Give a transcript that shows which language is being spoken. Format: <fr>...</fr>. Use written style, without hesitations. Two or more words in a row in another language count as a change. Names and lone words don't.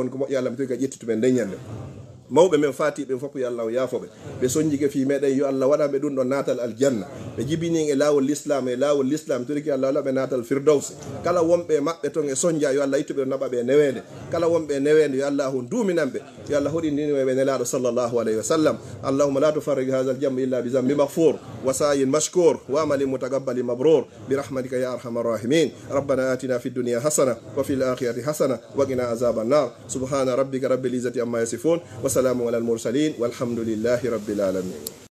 <ff>woni ko moƴƴi Allah mi torika ƴettituɓe nden ñande mawɓe men fatiɓe fof yo Allah o yaafoɓe ɓe soñjike fi meɗen yo Allah waɗaɓe ɗum ɗo natal aljanna ɓe jibini e lawol l'islam toriki Allah waɗaɓe natal firdaws kala wonɓe maɓɓe ton e soñdia yo Allah ittuɓe naɓaɓe newede kala wonɓe newede yo Allah on duuminanɓe yo Allah hoɗindiniɓe nelaɗo</ff> <ar>صلى الله عليه وسلم اللهم لا تفرق هذا الجمع إلا بذنب مغفور وسعي مشكور وعمل متقبل مبرور برحمتك يا أرحم الراحمين ربنا آتنا في الدنيا حسنة وفي الآخرة حسنة وقنا عذاب النار سبحان ربك رب العزة عما يصفون وسلام على المرسلين والحمد لله رب العالمين</ar>